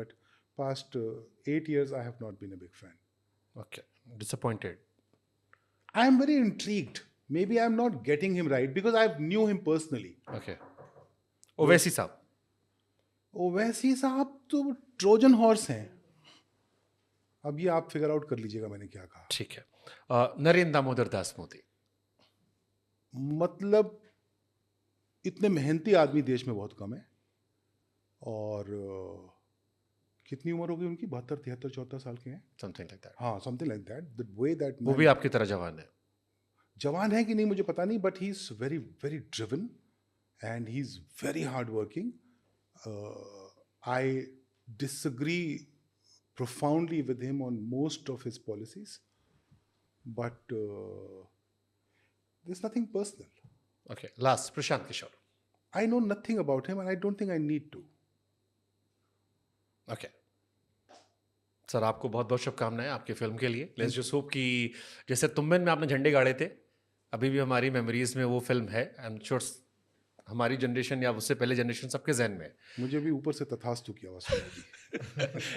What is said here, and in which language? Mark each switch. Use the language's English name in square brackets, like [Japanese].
[English] But past 8 years, I have not been a big fan. Okay, disappointed. I am very intrigued. Maybe I am not getting him right because I knew him personally. [Hindi] Okay. Owaisi साहब. ओवैसी साहब तो Trojan horse हैं. अब ये आप figure out कर लीजिएगा मैंने क्या कहा. ठीक है. नरेंद्र दामोदर दास मोदी. मतलब इतने मेहनती आदमी देश में बहुत कम है. और कितनी उम्र होगी उनकी? 72, 73, 74 साल के हैं. [English] Something like that. हाँ, something like that. The way that [Hindi] वो भी आपकी तरह जवान है. जवान है कि नहीं मुझे पता नहीं, [English] But he is very very driven. and he's very hardworking. I disagree profoundly with him on most of his policies, but there's nothing personal. Okay, last, Prashant Kishore. I know nothing about him, and I don't think I need to. [Hindi] Okay sir, आपको बहुत बहुत शुभकामनाएं आपकी film के लिए. [English] let's just hope [Hindi] कि जैसे तुम्बन में आपने झंडे गाड़े थे, अभी भी हमारी मेमोरीज में वो फिल्म है. [English] I am sure [Hindi] हमारी जनरेशन या उससे पहले जनरेशन सबके जहन में है. मुझे भी ऊपर से तथास्तु की आवाज सुनाई.